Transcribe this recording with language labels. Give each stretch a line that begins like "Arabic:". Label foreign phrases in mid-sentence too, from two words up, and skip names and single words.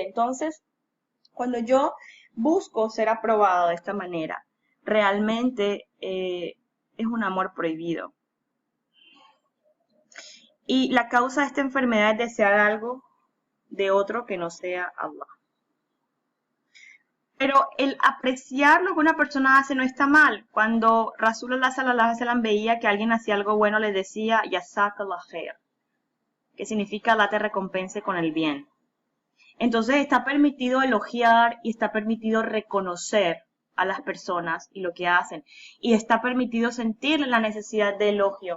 Spanish: Entonces, cuando yo busco ser aprobado de esta manera, realmente es un amor prohibido. Y la causa de esta enfermedad es desear algo de otro que no sea Allah. Pero el apreciar lo que una persona hace no está mal. Cuando
Arabic: رسول الله صلى الله عليه وسلم
Spanish: veía que alguien hacía algo bueno, le decía
Arabic: جزاك الله خير,
Spanish: que significa Allah te recompense con el bien. Entonces está permitido elogiar y está permitido reconocer a las personas y lo que hacen. Y está permitido sentir la necesidad de elogio.